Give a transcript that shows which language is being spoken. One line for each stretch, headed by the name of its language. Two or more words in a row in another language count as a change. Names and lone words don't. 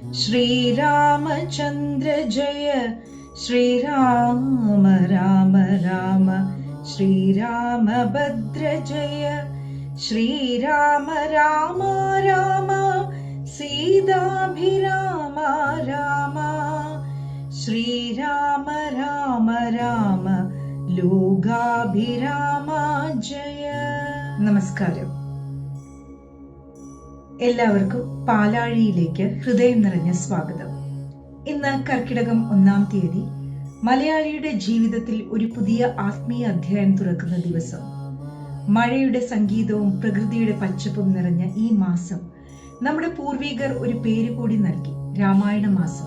Sanskrit: श्रीरामचन्द्र जय श्रीराम राम राम श्रीरामभद्र जय श्रीराम राम राम सीताभिराम राम श्रीराम राम राम लोकाभिराम जय.
Malayalam: നമസ്കാരം. എല്ലാവർക്കും പാലാഴിയിലേക്ക് ഹൃദയം നിറഞ്ഞ സ്വാഗതം. ഇന്ന് കർക്കിടകം 1-ാം തീയതി, മലയാളിയുടെ ജീവിതത്തിൽ ഒരു പുതിയ ആത്മീയ അധ്യായം തുറക്കുന്ന ദിവസം. മഴയുടെ സംഗീതവും പ്രകൃതിയുടെ പച്ചപ്പും നിറഞ്ഞ ഈ മാസം നമ്മുടെ പൂർവികർ ഒരു പേര് കൂടി നൽകി, രാമായണ മാസം.